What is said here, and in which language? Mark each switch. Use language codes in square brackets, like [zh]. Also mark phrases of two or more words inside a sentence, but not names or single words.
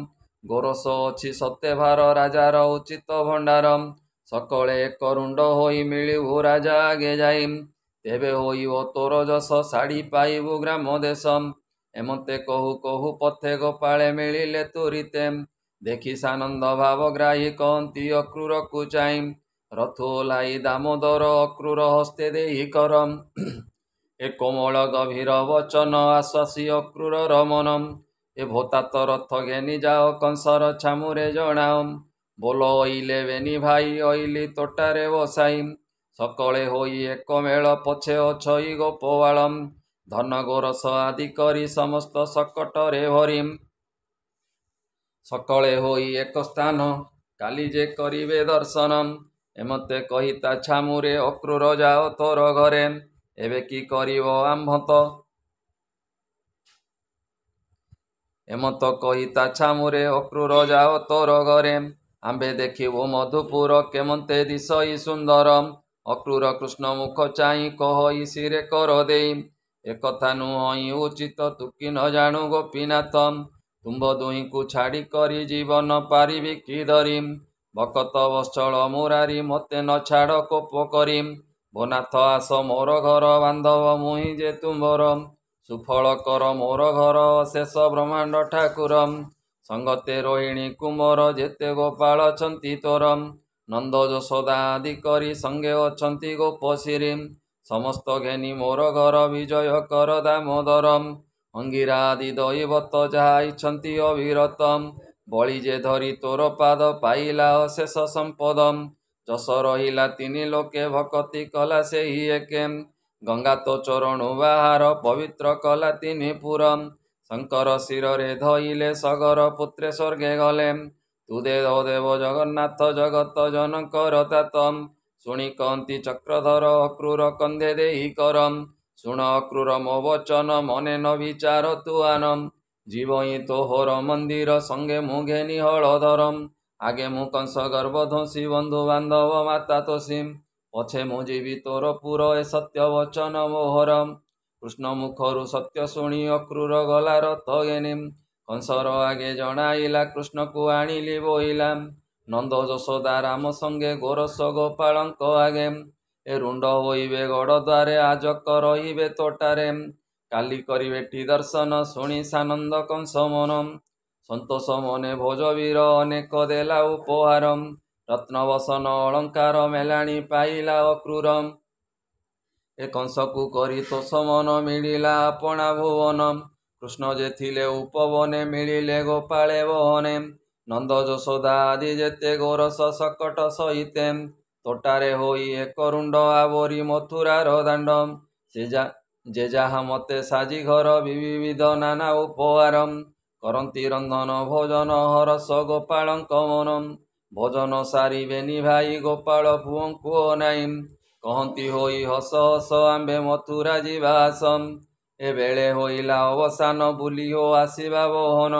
[or] ଗୋରସ ଅଛି ସତ୍ୟ ଭାର ରାଜାର ଉଚିତ ଭଣ୍ଡାର ସକଳେ ଏକ ରୁଣ୍ଡ ହୋଇ ମିଳିବୁ ରାଜା ଆଗେ ଯାଇ ତେବେ ହୋଇବୋ ତୋର ଯଶ ସାଡ଼ୀ ପାଇବୁ ଗ୍ରାମ ଦେଶ। ଏମତେ କହୁ କହୁ ପଥେ ଗୋପାଳେ ମିଳିଲେ ତୁରିତେ ଦେଖି ସାନନ୍ଦ ଭାବଗ୍ରାହୀ କହନ୍ତି ଅକ୍ରୂର କୋ ଚାଇ ରଥ ଓଲାଇ ଦାମୋଦର ଅକ୍ରୂର ହସ୍ତେ ଦେହି କରମ। ଏ କୋମଳ ଗଭୀର ବଚନ ଆଶ୍ୱାସି ଅକ୍ରୂର ରମନମ ଏ ଭୋତାତ ରଥ ଘେନି ଯାଅ କଂସର ଛାମୁରେ ଜଣାଅ ବୋଲ ଓଇଲେ ବେନି ଭାଇ ଓଇଲି ତୋଟାରେ ବସାଇ ସକଳେ ହୋଇ ଏକ ମେଳ ପଛେ ଅଛଇ ଗୋପବାଳମ ଧନ ଗୋରସ ଆଦି କରି ସମସ୍ତ ସକଟରେ ଭରିମ ସକଳେ ହୋଇ ଏକ ସ୍ଥାନ କାଲି ଯେ କରିବେ ଦର୍ଶନମ। ଏମତେ କହିତା ଛାମୁରେ ଅକ୍ରୂର ଯାଅ ତୋର ଘରେ ଏବେ କି କରିବ ଆମ୍ଭତ ଏମତ କହିତା ଛାମୁରେ ଅକ୍ରୂର ଯାଅ ତୋର ଘରେ ଆମ୍ବେ ଦେଖିବୋ ମଧୁପୁର କେମତେ ଦିଶଇ ସୁନ୍ଦର। ଅକ୍ରୂର କୃଷ୍ଣ ମୁଖ ଚାଇ କହଇ ସିରେ କର ଦେଇ ଏକଥା ନୁହଇ ଉଚିତ ତୁ କି ନ ଜାଣୁ ଗୋପୀନାଥ ତୁମ୍ଭ ଦୁହି କୋ ଛାଡ଼ି କରି ଜୀବନ ପାରିବି କି ଧରି ଭକତ ବତ୍ସଳ ମୁରାରି ମତେ ନ ଛାଡ଼ କୋପ କରି ଭୋନାଥ ଆସ ମୋର ଘର ବାନ୍ଧବ ମୁହି ଯେ ତୁମ୍ଭର ସୁଫଳ କର ମୋର ଘର ଶେଷ ବ୍ରହ୍ମାଣ୍ଡ ଠାକୁର ସଙ୍ଗତେ ରୋହିଣୀ କୁମର ଯେତେ ଗୋପାଳ ଅଛନ୍ତି ତୋର ନନ୍ଦ ଯଶୋଦା ଆଦି କରି ସଙ୍ଗେ ଅଛନ୍ତି ଗୋପଶିରୀ ସମସ୍ତ ଘେନି ମୋର ଘର ବିଜୟ କର ଦାମୋଦର ଅଙ୍ଗିରା ଆଦି ଦୈବତ ଯହା ଇଚ୍ଛନ୍ତି ଅବିରତ ବଳି ଯେ ଧରି ତୋର ପାଦ ପାଇଲା ଅଶେଷ ସମ୍ପଦ ଯଶ ରହିଲା ତିନି ଲୋକେ ଭକ୍ତି କଲା ସେହି ଏକେ ଗଙ୍ଗା ତୋ ଚରଣୁ ବାହାର ପବିତ୍ର କଲା ତିନି ପୁରମ ଶଙ୍କର ଶିରେ ଧଇଲେ ସଗର ପୁତ୍ରେ ସ୍ୱର୍ଗେ ଗଲେ ତୁ ଦେବ ଜଗନ୍ନାଥ ଜଗତ ଜନକର ତାତମ ଶୁଣି କହନ୍ତି ଚକ୍ରଧର ଅକ୍ରୂର କନ୍ଧେ ଦେହି କରମ ଶୁଣ ଅକ୍ରୂର ମୋ ବଚନ ମନେ ନ ବିଚାର ତୁ ଆନମ ଜୀବଇ ତୋହର ମନ୍ଦିର ସଙ୍ଗେ ମୁଘେ ନିହଳଧରମ ଆଗେ ମୁ କଂସ ଗର୍ଭଧ୍ୱଂସୀ ବନ୍ଧୁ ବାନ୍ଧବ ମାତା ତୋଷୀମ ପଛେ ମୁ ଜୀବି ତୋର ପୁର ଏ ସତ୍ୟ ବଚନ ମୋହରମ। କୃଷ୍ଣ ମୁଖରୁ ସତ୍ୟ ଶୁଣି ଅକ୍ରୂର ଗଲା ରଥ ଘେନିମ କଂସର ଆଗେ ଜଣାଇଲା କୃଷ୍ଣ କୋ ଆଣିଲି ବୋଇଲା ନନ୍ଦ ଯଶୋଦା ରାମ ସଙ୍ଗେ ଗୋରସ ଗୋପାଳଙ୍କ ଆଗେ ଏ ରୁଣ୍ଡ ହୋଇବେ ଗଡ଼ ଦ୍ୱାରେ ଆଜକ ରହିବେ ତୋଟାରେ କାଲି କରିବେଠୀ ଦର୍ଶନ ଶୁଣି ସାନନ୍ଦ କଂସ ମନମ ସନ୍ତୋଷ ମନେ ଭୋଜବୀର ଅନେକ ଦେଲା ଉପହାରମ ରତ୍ନବସନ ଅଳଙ୍କାର ମେଲାଣି ପାଇଲା ଅକ୍ରୂରମ ଏ କଂସ କୋ କରି ତୋଷ ମନ ମିଳିଲା ଅପଣା ଭୁବନମ କୃଷ୍ଣ ଯେ ଥିଲେ ଉପବନେ ମିଳିଲେ ଗୋପାଳେ ବହନେ ନନ୍ଦ ଯଶୋଦା ଆଦି ଯେତେ ଗୋରସ ସକଟ ସହିତେ ତୋଟାରେ ହୋଇ ଏକ ରୁଣ୍ଡ ଆବରି ମଥୁରାର ଦାଣ୍ଡମ ଯେ ଯହା ମତେ ସାଜି ଘର ବିବିଧ ନାନା ଉପହାରମ କରନ୍ତି ରନ୍ଧନ ଭୋଜନ ହରସ ଗୋପାଳଙ୍କ ମନ। ଭୋଜନ ସାରିବେନି ଭାଇ ଗୋପାଳ ପୁଅଙ୍କୁ ଅନାଇ। କହନ୍ତି ହୋଇ ହସ ହସ ଆମ୍ଭେ ମଥୁରା ଯିବା ଆସ। ଏବେଳେ ହୋଇଲା ଅବସାନ ବୁଲି ହୋ ଆସିବା ବହନ।